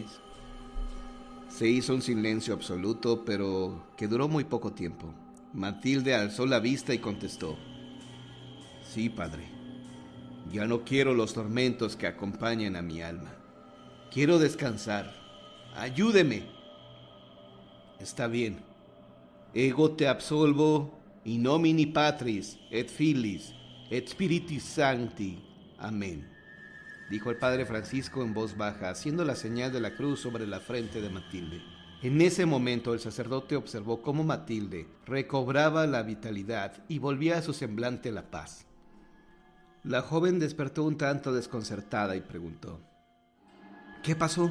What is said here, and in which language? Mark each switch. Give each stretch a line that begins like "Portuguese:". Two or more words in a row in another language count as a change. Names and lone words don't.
Spanish: Se hizo un silencio absoluto, pero que duró muy poco tiempo. Matilde alzó la vista y contestó: Sí, padre. Ya no quiero los tormentos que acompañan a mi alma. Quiero descansar. Ayúdeme. Está bien.
Latin: Ego te absolvo in nomine Patris et Filis et Spiritus Sancti.
Spanish: Amén, dijo el padre Francisco en voz baja, haciendo la señal de la cruz sobre la frente de Matilde. En ese momento el sacerdote observó cómo Matilde recobraba la vitalidad y volvía a su semblante la paz. La joven despertó un tanto desconcertada y preguntó: ¿Qué pasó?